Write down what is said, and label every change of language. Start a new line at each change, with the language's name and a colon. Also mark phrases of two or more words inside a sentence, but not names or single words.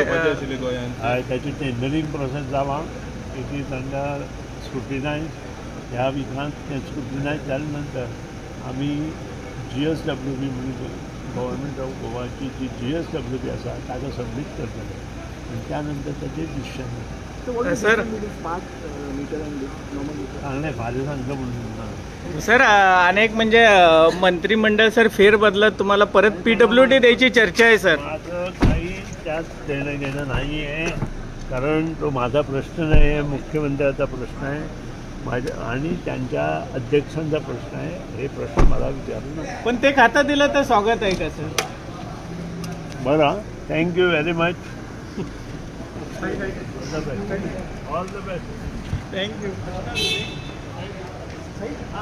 Konkani: हय त्याची
English: tendering process
Konkani: जालां
English: it is under scrutinise
Konkani: ह्या विकांत तें स्क्रुटिनायज जाले नंतर आमी GSWB म्हणजे
English: government of
Konkani: गोवाची जी GSWB आसा ताका सबमीट करतले आनी त्या नंतर ताचें डिसिशन सर सांगलें फाल्यां सांगता म्हणून
Marathi: सर अनेक म्हणजे मंत्रिमंडळ सर फेरबदलत तुम्हाला परत PWD द्यायची चर्चा आहे सर. माझं काही त्यात देणं घेणं नाही आहे कारण तो माझा प्रश्न नाही आहे मुख्यमंत्र्याचा प्रश्न आहे माझ्या आणि त्यांच्या अध्यक्षांचा प्रश्न आहे हे प्रश्न मला विचारू नका. पण ते खाता दिलं तर स्वागत आहे का सर?
English: बरं thank you very much all the best थँक्यू.